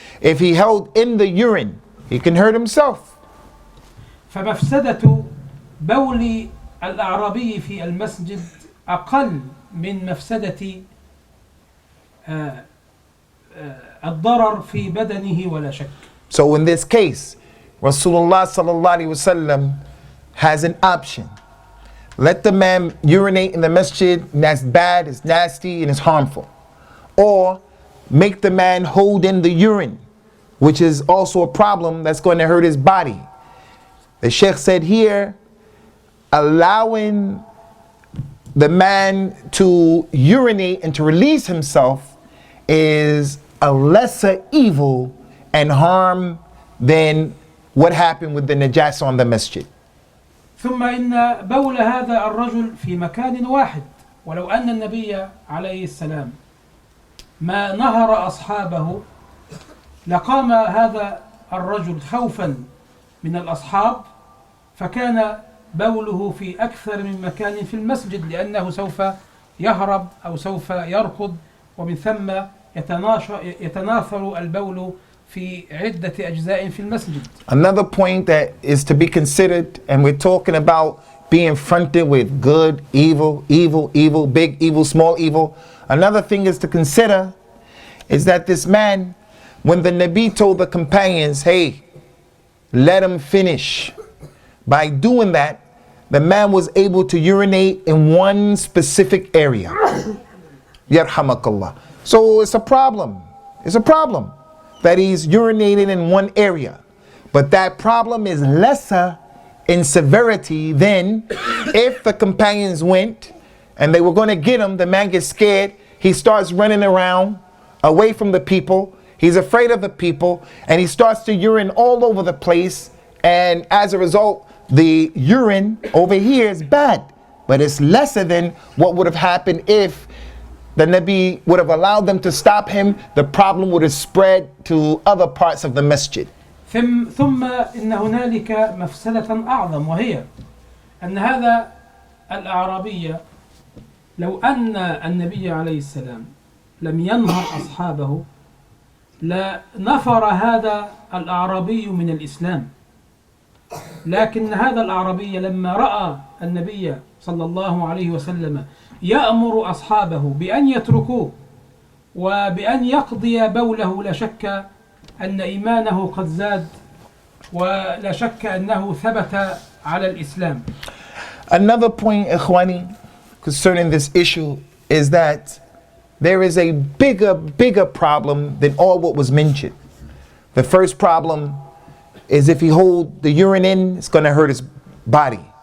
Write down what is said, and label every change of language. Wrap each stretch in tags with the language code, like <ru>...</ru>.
<en>If he held in the urine, he can hurt himself.</en> <ar>فمفسدة بول الأعرابي في المسجد أقل من مفسدة الضرر في بدنه ولا شك.</ar> <en>So in this case, Rasulullah sallallahu alaihi wasallam has an option. Let the man urinate in the masjid, and that's bad, it's nasty, and it's harmful. Or make the man hold in the urine, which is also a problem that's going to hurt his body. The Sheikh said here, allowing the man to urinate and to release himself is a lesser evil and harm than what happened with the najasa on the masjid.</en> <ar>ثم إن بول هذا الرجل في مكان واحد ولو أن النبي عليه السلام ما نهر أصحابه لقام هذا الرجل خوفا من الأصحاب فكان بوله في أكثر من مكان في المسجد لأنه سوف يهرب أو سوف يركض ومن ثم يتناثر البول في عدة أجزاء في المسجد.</ar> <en>Another point that is to be considered, and we're talking about being fronted with good, evil, big evil, small evil. Another thing is to consider is that this man, when the Nabi told the companions, hey, let him finish. By doing that, the man was able to urinate in one specific area. Yarhamakallah. So it's a problem. It's a problem that he's urinating in one area. But that problem is lesser in severity than if the companions went and they were going to get him. The man gets scared. He starts running around away from the people. He's afraid of the people, and he starts to urine all over the place. And as a result, the urine over here is bad. but it's lesser than what would have happened if the Nabi would have allowed them to stop him. The problem would have spread to other parts of the masjid.</en> <ar>ثم إن هنالك مفسدة أعظم، وهي أن هذا الأعرابي لو أن النبي عليه السلام لم ينهر أصحابه لنفر هذا الأعرابي من الإسلام، لكن هذا الأعرابي لما رأى النبي صلى الله عليه وسلم يأمر أصحابه بأن يتركوه وبأن يقضي بوله، لا شك أن إيمانه قد زاد ولا شك أنه ثبت على الإسلام.</ar> <en>Another point, Ikhwani, concerning this issue is that there is a bigger problem than all what was mentioned. The first problem is if he hold the urine in, it's going to hurt his body.</en>